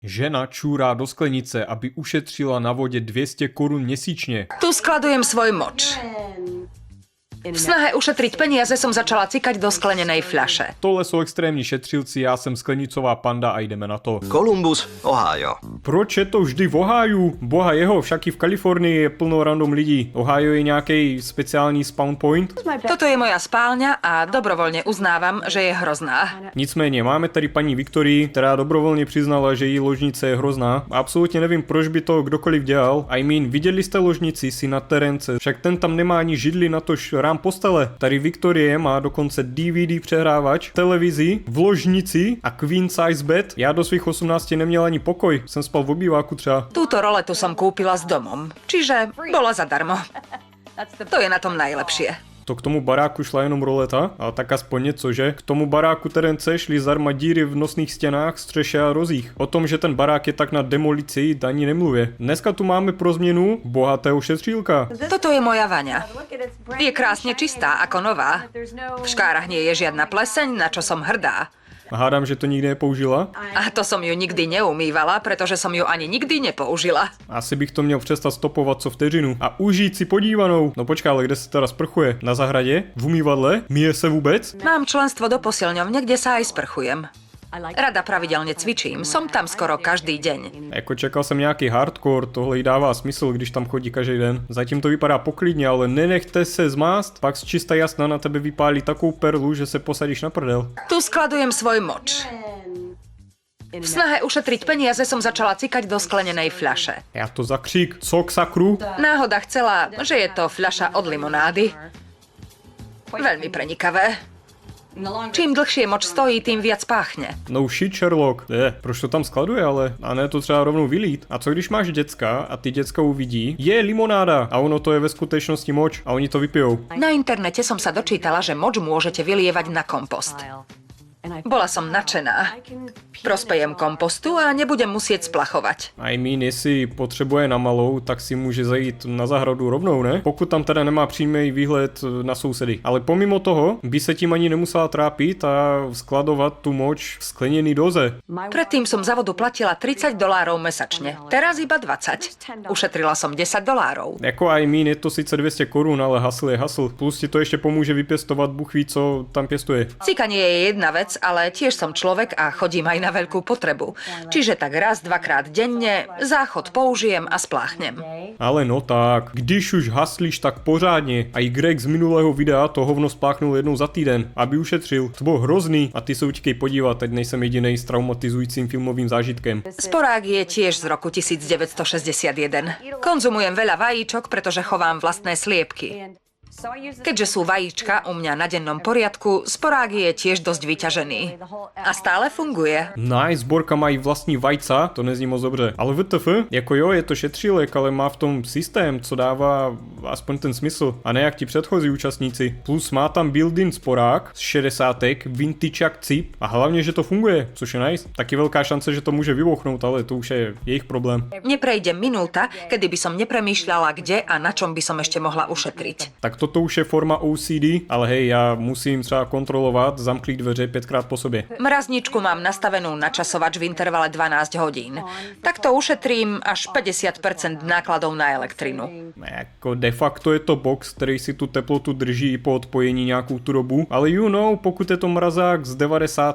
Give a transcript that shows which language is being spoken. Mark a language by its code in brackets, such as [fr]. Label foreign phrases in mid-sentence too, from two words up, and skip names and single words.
[cs] Žena čúrá do sklenice, aby ušetřila na vodě 200 korun měsíčně. [sk] Tu skladujem svoj moč. V snahe ušetriť peniaze som začala cikať do sklenenej fľaše. [cs] Tohle jsou extrémní šetřilci, já jsem sklenicová panda a jdeme na to. Columbus, Ohio. Proč je to vždy v Ohiu? Boha jeho, však i v Kalifornii je plno random lidí. Ohio je nějaký speciální [en] spawn point? [sk] Toto je moja spálňa a dobrovoľne uznávam, že je hrozná. [cs] Nicméně máme tady paní Viktorii, která dobrovolně přiznala, že její ložnice je hrozná. Absolutně nevím, proč by to kdokoliv dělal. Viděli jste ložnici si na Terence, však ten tam nemá ani židli na tož rám postele. Tady Viktorie má dokonce DVD přehrávač, televizi, v ložnici a [en] queen size bed. [cs] Já do svých 18 neměl ani pokoj, jsem spal v obýváku třeba. [sk] Túto roletu som kúpila s domom, čiže bola zadarmo. To je na tom najlepšie. [cs] To k tomu baráku šla jenom roleta, ale tak aspoň něco, že? K tomu baráku Terence šli zdarma díry v nosných stěnách, střeše a rozích. O tom, že ten barák je tak na demolici, ani nemluvě. Dneska tu máme pro změnu bohatého šetřílka. [sk] Toto je moja vaňa. Je krásne čistá, ako nová. V škárach nie je žiadna pleseň, na čo som hrdá. [cs] Hádám, že to nikdy nepoužila. [sk] A to som ju nikdy neumývala, pretože som ju ani nikdy nepoužila. [cs] Asi bych to měl přestat stopovat co vteřinu. A užít si podívanou. No počká, ale kde se teda sprchuje? Na zahradě? V umývadle? Myje se vůbec? [sk] Mám členstvo do posilňovne, kde sa aj sprchujem. Rada pravidelne cvičím, som tam skoro každý deň. [cs] Jako čekal jsem nějaký hardcore, tohle jí dává smysl, když tam chodí každý den. Zatím to vypadá poklidně, ale nenechte se zmást, pak z čista jasna na tebe vypálí takovou perlu, že se posadíš na prdel. [sk] Tu skladujem svoj moč. V snahe ušetriť peniaze som začala cikať do sklenenej fľaše. [cs] Já to za křík, co k sakru? [sk] Náhoda chcela, že je to fľaša od limonády. Veľmi prenikavé. Čím dlhšie moč stojí, tým viac páchne. [en] No shit, Sherlock. [cs] Proč to tam skladuje ale? A ne to třeba rovnou vylít. A co když máš děcka a ty děcka uvidí, je limonáda a ono to je ve skutečnosti moč a oni to vypijou. [sk] Na internete som sa dočítala, že moč môžete vylievať na kompost. Bola som nadšená. Prospejem kompostu a nebudem musieť splachovať. [cs] Jestli potřebuje na malou, tak si může zajít na zahradu rovnou, ne? Pokud tam teda nemá přímý výhled na sousedy. Ale pomimo toho by se tím ani nemusela trápit a skladovat tu moč v skleněný doze. [sk] Predtým som za vodu platila $30 mesačne. Teraz iba 20. Ušetrila som $10. [cs] Jako je to sice 200 korun, ale hasl je hasl. Plus ti to ještě pomůže vypěstovat, Bůh ví, co tam pěstuje. [sk] Cikanie je jedna vec, ale tiež som človek a chodím aj na veľkú potrebu. Čiže tak raz, dvakrát denne záchod použijem a spláchnem. [cs] Ale no tak, když už haslíš tak pořádně a i Greg z minulého videa to hovno spláchnul jednou za týden, aby ušetřil. To bylo hrozný a ty se utíkej podívat, teď nejsem jedinej s traumatizujícím filmovým zážitkem. [sk] Sporák je tiež z roku 1961. Konzumujem veľa vajíčok, pretože chovám vlastné sliepky. Keďže sú vajíčka u mňa na dennom poriadku, sporák je tiež dosť vyťažený. A stále funguje. [cs] Nice, Borka mají vlastní vajca, to nezní moc dobře. Ale WTF, jako jo, je to šetřílek, ale má v tom systém, co dává aspoň ten smysl. A ne jak ti předchozí účastníci. Plus má tam built-in sporák z 60, vintage jak cip a hlavně, že to funguje, což je nice. Taky velká šance, že to může vybuchnout, ale to už je jejich problém. [sk] Neprejde minúta, kedy by som nepremýšľala, kde a na čom by som ešte mohla ušetriť. [cs] Tak toto už je forma OCD, ale hej, já musím třeba kontrolovat, zamklít dveře 5krát po sobě. [sk] Mrazničku mám nastavenú na časovač v intervale 12 hodín. Takto ušetrím až 50% nákladov na elektrinu. [cs] Jako de facto je to box, který si tu teplotu drží i po odpojení nějakou tu dobu, ale pokud je to mrazák z 90.